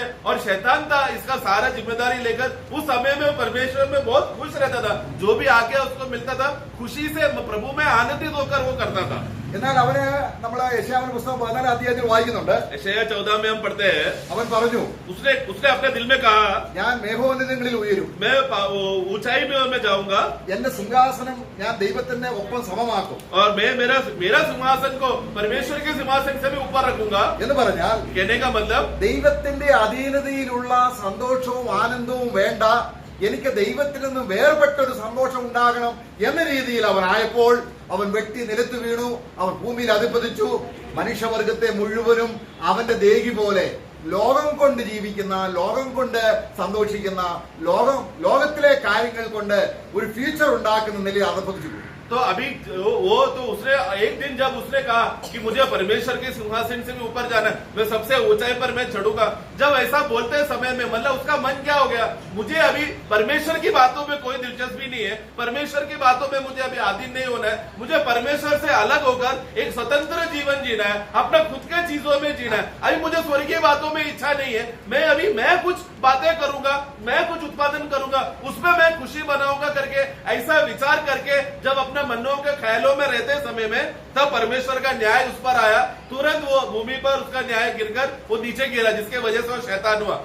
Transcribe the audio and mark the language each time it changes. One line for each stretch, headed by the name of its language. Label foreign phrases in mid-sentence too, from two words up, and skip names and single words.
Hindi: और शैतान था इसका सारा जिम्मेदारी लेकर उस समय में परमेश्वर में बहुत खुश रहता था. जो भी आज्ञा उसको मिलता था खुशी से प्रभु में आनंदित होकर वो करता था.
Malayalam: എന്നാൽ അവന് നമ്മളെ യെശയ്യാവിന്റെ പുസ്തകം 14-ാം അധ്യായത്തിൽ വായിക്കുന്നുണ്ട്.
Hindi: यशायाह 14 में हम पढ़ते हैं,
Malayalam: അവൻ പറഞ്ഞു,
Hindi: उसने अपने दिल में कहा,
Malayalam: ഞാൻ മേഘോന്നതങ്ങളിൽ ഉയരും,
Hindi: मैं ऊंचाई में मैं जाऊंगा
Malayalam: എന്റെ സിംഹാസനം ഞാൻ ദൈവത്തിന്റെ ഒപ്പം സമമാക്കും.
Hindi: और मैं मेरा सिंहासन को परमेश्वर के सिंहासन से भी ऊपर रखूंगा.
Malayalam: എന്ന് പറഞ്ഞാൽ
Hindi: कहने का मतलब
Malayalam: ദൈവത്തിന്റെ അധീനതയിലുള്ള സന്തോഷവും ആനന്ദവും വേണ്ട, എനിക്ക് ദൈവത്തിൽ നിന്ന് വേർപെട്ടൊരു സന്തോഷം ഉണ്ടാകണം എന്ന രീതിയിൽ അവനായപ്പോൾ അവൻ വെട്ടി നിലത്ത് വീണു. അവൻ ഭൂമിയിൽ അധിപതിച്ചു. മനുഷ്യവർഗത്തെ മുഴുവനും അവന്റെ ദേഹി പോലെ ലോകം കൊണ്ട് ജീവിക്കുന്ന, ലോകം കൊണ്ട് സന്തോഷിക്കുന്ന, ലോകത്തിലെ കാര്യങ്ങൾ കൊണ്ട് ഒരു ഫ്യൂച്ചർ ഉണ്ടാക്കുന്ന നിലയിൽ അധപതിച്ചു.
Hindi: तो अभी वो तो उसने एक दिन जब उसने कहा कि मुझे परमेश्वर के सिंहासन से भी ऊपर जाना है, मैं सबसे ऊंचाई पर मैं चढ़ूंगा, जब ऐसा बोलते समय में मतलब उसका मन क्या हो गया, मुझे अभी परमेश्वर की बातों में कोई दिलचस्पी नहीं है, परमेश्वर की बातों में मुझे अभी आधीन नहीं होना है, मुझे परमेश्वर से अलग होकर एक स्वतंत्र जीवन जीना है, अपना खुद के चीजों में जीना है, अभी मुझे स्वर्गीय बातों में इच्छा नहीं है, मैं कुछ बातें करूंगा, मैं कुछ उत्पादन करूंगा, उसमें मैं खुशी बनाऊंगा करके ऐसा विचार करके जब अपने मनों के ख्यालों में रहते समय में तब परमेश्वर का न्याय उस पर आया, तुरंत वो भूमि पर उसका न्याय गिरकर वो नीचे गिरा, जिसके वजह से वो शैतान हुआ।